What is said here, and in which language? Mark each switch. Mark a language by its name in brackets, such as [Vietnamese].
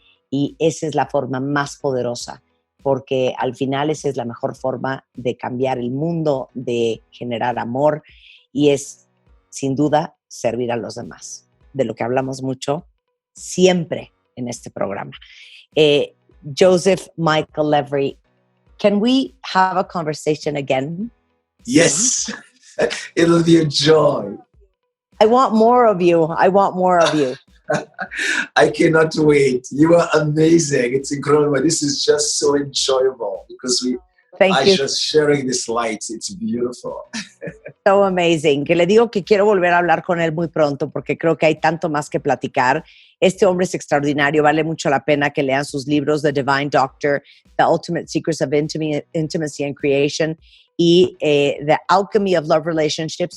[Spanish] Y esa es la forma más poderosa, porque al final esa es la mejor forma de cambiar el mundo, de generar amor, y es, sin duda, servir a los demás, de lo que hablamos mucho siempre en este programa. [English] Joseph Michael Levry, can we have a conversation again? Yes, it'll be a joy. I want more of you. I want more of you. I cannot wait. You are amazing. It's incredible. This is just so enjoyable because Thank you. Just sharing this light. It's beautiful. So amazing. [Spanish] Que le digo que quiero volver a hablar con él muy pronto porque creo que hay tanto más que platicar. Este hombre es extraordinario. Vale mucho la pena que lean sus libros, The Divine Doctor, The Ultimate Secrets of Intimacy and Creation y The Alchemy of Love Relationships.